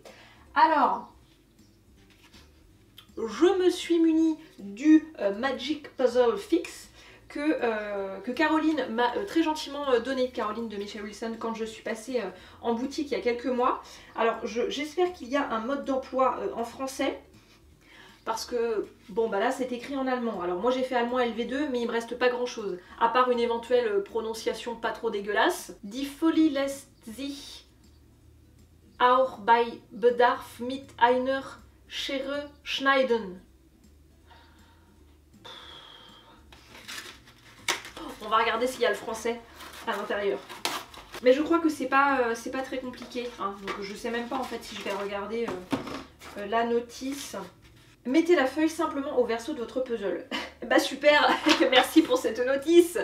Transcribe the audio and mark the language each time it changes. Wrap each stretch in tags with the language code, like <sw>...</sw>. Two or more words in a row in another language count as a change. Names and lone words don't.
<fr>Alors, je me suis munie du Magic Puzzle Fix que Caroline m'a très gentiment donné, Caroline de Michelle Wilson, quand je suis passée en boutique il y a quelques mois. Alors j'espère qu'il y a un mode d'emploi en français, parce que bon bah là c'est écrit en allemand. Alors moi j'ai fait allemand LV2 mais il me reste pas grand chose, à part une éventuelle prononciation pas trop dégueulasse.</fr> <de>Die Folie lässt sich auch bei Bedarf mit einer Schere schneiden.</de> <fr>On va regarder s'il y a le français à l'intérieur. Mais je crois que c'est pas très compliqué, hein. Donc je sais même pas en fait si je vais regarder la notice. Mettez la feuille simplement au verso de votre puzzle. Bah super, merci pour cette notice.</fr>